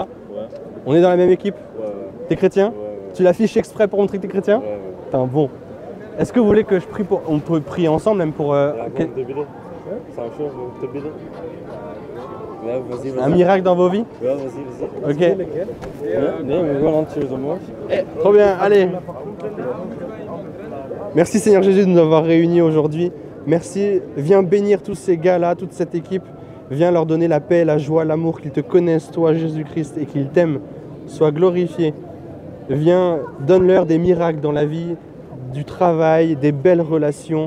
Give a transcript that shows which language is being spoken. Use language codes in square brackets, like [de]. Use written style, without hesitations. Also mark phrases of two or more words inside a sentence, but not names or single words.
[fr] Ouais. On est dans la même équipe. Ouais. T'es chrétien? Ouais. Tu l'affiches exprès pour montrer que t'es chrétien? Ouais. Putain, bon. Est-ce que vous voulez que je prie pour... On peut prier ensemble même pour... C'est un miracle dans vos vies? Ouais, vas-y. Ok. [nl] Nee, we gaan handjes omhoog. [fr] Trop bien, allez. Merci Seigneur Jésus de nous avoir réunis aujourd'hui. Merci, viens bénir tous ces gars-là, toute cette équipe. Viens leur donner la paix, la joie, l'amour, qu'ils te connaissent, toi Jésus-Christ, et qu'ils t'aiment. Sois glorifié. Viens, donne-leur des miracles dans la vie, du travail, des belles relations.